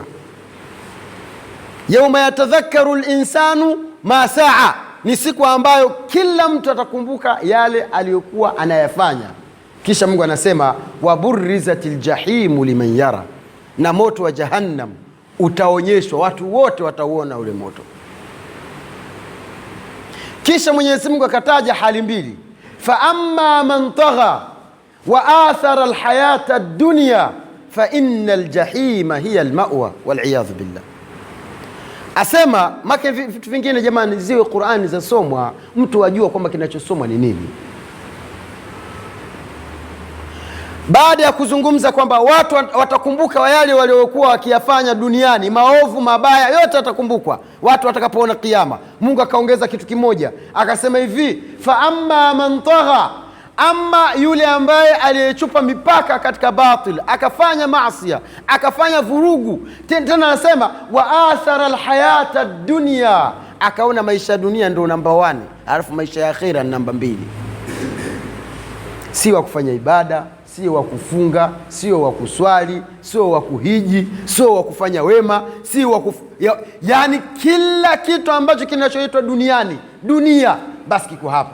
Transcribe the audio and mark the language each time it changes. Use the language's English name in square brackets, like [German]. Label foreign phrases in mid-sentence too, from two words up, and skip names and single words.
[Arabic] يوم يتذكر الإنسان ما سعى, [Swahili] ni siku ambayo kila mtu atakumbuka yale aliyokuwa anayafanya. Kisha Mungu anasema, [Arabic] وبرزت الجحيم لمن يرى, [Swahili] na moto wa jahannam utaonyeshwa, watu wote watauona ule moto. Kisha Mwenyezi Mungu akataja hali mbili, [Arabic] فأما من طغى وآثر الحياة الدنيا فإن الجحيم هي المأوى والعياذ بالله. [Swahili] Asema make vitu vingine jamani, ziwe Qur'ani zasomwa, mtu ajua kwamba kinachosomwa ni nini. Baada ya kuzungumza kwamba watu watakumbuka yale waliokuwa wakiyafanya duniani, maovu mabaya yote watakumbukwa watu watakapoona kiyama, Mungu akaongeza kitu kimoja, akasema hivi, [Arabic] فأما من طغى, [Swahili] ama yule ambaye aliyechupa mipaka katika batil, akafanya maasiya, akafanya vurugu, tena anasema [Arabic] وآثر الحياة الدنيا, [Swahili] akaona maisha ya dunia ndio namba 1, alafu maisha ya akhira ni namba 2. Si wa kufanya ibada, sio wa kufunga, sio wa kuswali, sio wa kuhiji, sio wa kufanya wema, si wa yani kila kitu ambacho kinachoitwa duniani, dunia basi kiko hapa.